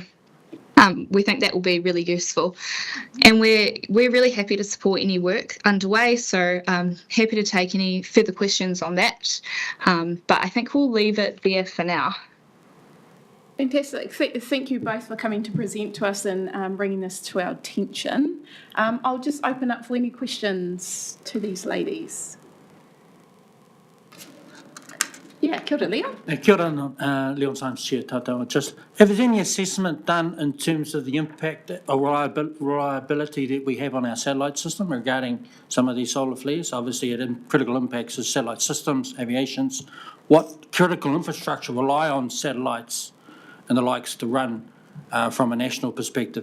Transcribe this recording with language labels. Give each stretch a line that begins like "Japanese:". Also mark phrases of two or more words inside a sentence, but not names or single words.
English: We think that will be really useful, and we're really happy to support any work underway, so happy to take any further questions on that, but I think we'll leave it there for now. Fantastic. Thank you both for coming to present to us and bringing this to our attention. I'll just open up for any questions to these ladies. Yeah,
Māori: kia ora, Leon. Kia ora, Leon Symes,
English: Chair Tātou. Just, have there any assessment done in terms of the impact or reliability that we have on our satellite system regarding some of these solar flares? Obviously, critical impacts is satellite systems, aviations. What critical infrastructure rely on satellites and the likes to run from a national perspective?